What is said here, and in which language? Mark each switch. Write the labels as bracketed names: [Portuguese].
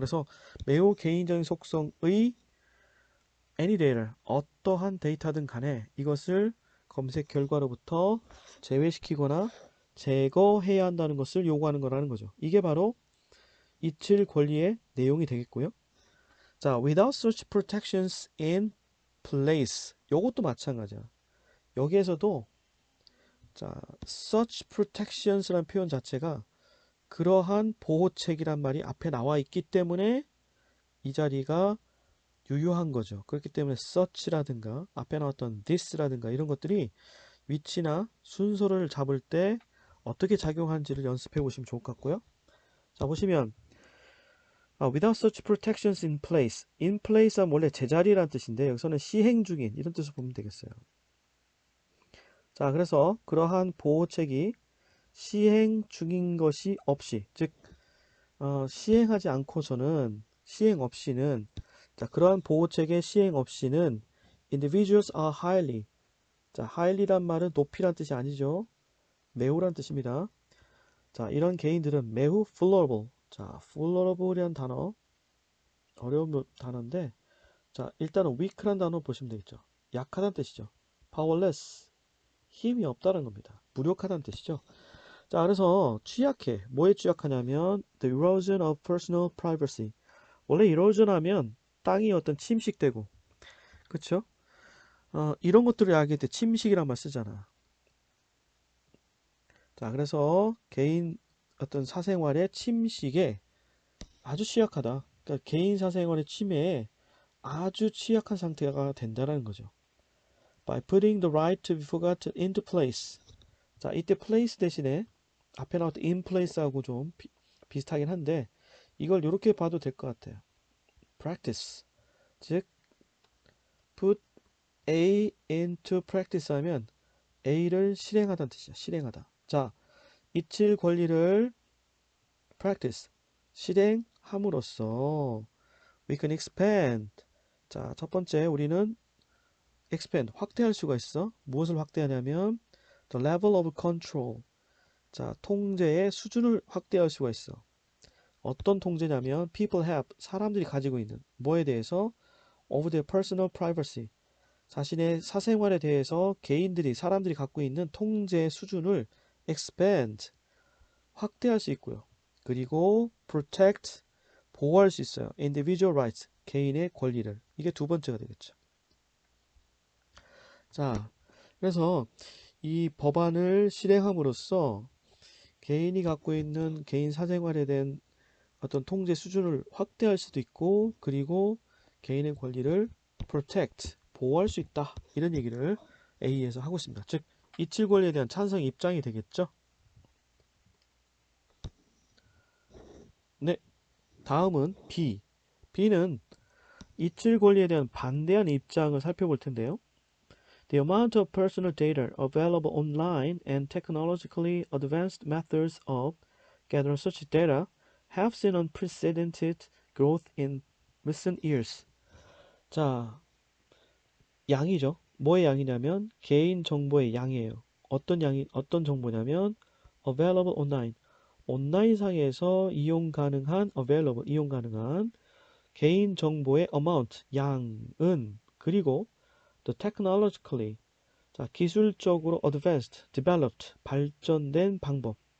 [Korean] 그래서 매우 개인적인 속성의 any data, 어떠한 데이터든 간에 이것을 검색 결과로부터 제외시키거나 제거해야 한다는 것을 요구하는 거라는 거죠. 이게 바로 이칠 권리의 내용이 되겠고요. [English] 자, without such protections in place. [Korean] 요것도 마찬가지야. 여기에서도 자, such protections라는 표현 자체가 그러한 보호책이란 말이 앞에 나와 있기 때문에 이 자리가 유효한 거죠. 그렇기 때문에 such라든가 앞에 나왔던 this라든가 이런 것들이 위치나 순서를 잡을 때 어떻게 작용하는지를 연습해 보시면 좋을 것 같고요. [English] 자, 보시면 without such protections in place. [Korean] in place가 원래 제자리라는 뜻인데 여기서는 시행 중인 이런 뜻을 보면 되겠어요. 자, 그래서 그러한 보호책이 시행 중인 것이 없이, 즉 시행하지 않고서는 시행 없이는, 자, 그러한 보호책의 시행 없이는 [English] individuals are highly, [Korean] 자, highly란 말은 높이란 뜻이 아니죠. 매우란 뜻입니다. 자, 이런 개인들은 매우 vulnerable. 자, vulnerable이란 단어 어려운 단어인데, 자, 일단은 weak란 단어 보시면 되겠죠. 약하다는 뜻이죠. powerless, 힘이 없다는 겁니다. 무력하다는 뜻이죠. 자, 그래서 취약해. 뭐에 취약하냐면 [English] the erosion of personal privacy. [Korean] 원래 erosion 하면 땅이 어떤 침식되고, 그쵸? 이런 것들을 이야기할 때 침식이란 말 쓰잖아. 자, 그래서 개인 어떤 사생활의 침식에 아주 취약하다. 그러니까 개인 사생활의 침해에 아주 취약한 상태가 된다는 거죠. [English] By putting the right to be forgotten into place. [Korean] 자, 이때 place 대신에 앞에 나왔던 in [English] place하고 좀 [Korean] 비슷하긴 한데 이걸 이렇게 봐도 될 것 같아요. practice. 즉 put A into practice 하면 A를 실행하다는 뜻이야. 실행하다. 자, 이칠 권리를 practice. 실행함으로써 [English] we can expand. [Korean] 자, 첫 번째 우리는 expand. 확대할 수가 있어. 무엇을 확대하냐면 [English] the level of control. [Korean] 자, 통제의 수준을 확대할 수가 있어. 어떤 통제냐면 [English] people have. [Korean] 사람들이 가지고 있는 뭐에 대해서 [English] of their personal privacy. [Korean] 자신의 사생활에 대해서 개인들이 사람들이 갖고 있는 통제 수준을 expand 확대할 수 있고요. 그리고 protect 보호할 수 있어요. individual rights 개인의 권리를. 이게 두 번째가 되겠죠. 자, 그래서 이 법안을 실행함으로써 개인이 갖고 있는 개인 사생활에 대한 어떤 통제 수준을 확대할 수도 있고 그리고 개인의 권리를 protect 보호할 수 있다. 이런 얘기를 A에서 하고 있습니다. 즉 이칠 권리에 대한 찬성 입장이 되겠죠. 네, 다음은 B. B는 이칠 권리에 대한 반대하는 입장을 살펴볼 텐데요. [English] The amount of personal data available online and technologically advanced methods of gathering such data have seen unprecedented growth in recent years. [Korean] 자, 양이죠. 뭐의 양이냐면 개인 정보의 양이에요. 어떤 정보냐면 available online. 온라인상에서 이용 가능한 available 이용 가능한 개인 정보의 amount 양은 그리고 the technologically 자, 기술적으로 advanced, developed 발전된 방법.